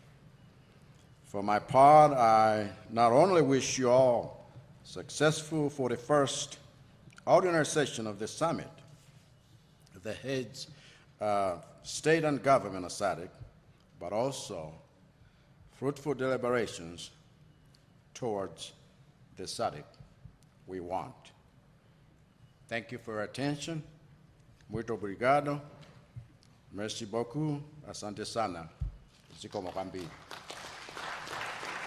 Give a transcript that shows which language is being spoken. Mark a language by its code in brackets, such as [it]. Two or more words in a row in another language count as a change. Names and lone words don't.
[en] For my part, I not only wish you all successful for the first ordinary session of the summit, the heads of state and government of SADC, but also fruitful deliberations towards the SADC we want. Thank you for your attention. [pt] Muito obrigado. [fr] Merci beaucoup. [sw] Asante sana. [ny] Zikomo kambini.